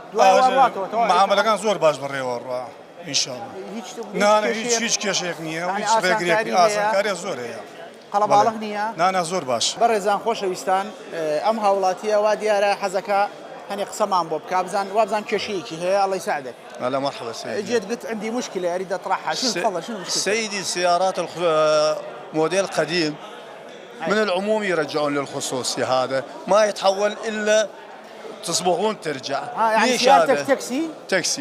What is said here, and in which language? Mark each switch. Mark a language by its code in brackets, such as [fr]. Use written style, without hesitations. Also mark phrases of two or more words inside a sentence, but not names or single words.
[ckb] معاملەکان زۆر باش بڕێوە ڕوا ئینشاڵڵا. هیچ کێشەیەک نییە و هیچ ڕێگرێکی ئاسانکاریە زۆر هەیە. قەڵەباڵغ نییە؟ نانە زۆر باش. بەڕێزان خۆشەویستان ئەم هاوڵاتیە وا دیارە حەزەکە هەنێ قسەمان بۆ بکە بزان وابزان کێشەیەکی هەیە [ar] الله يساعدك. هلا مرحبا سيدي. جيت قلت عندي مشكلة أريد أطرحها، شو تفضل شنو المشكلة؟ سيدي السيارات موديل قديم من العموم يرجعون للخصوصي، هذا ما يتحول إلا تصبغون ترجع. يعني سيارتك تاكسي؟ تاكسي.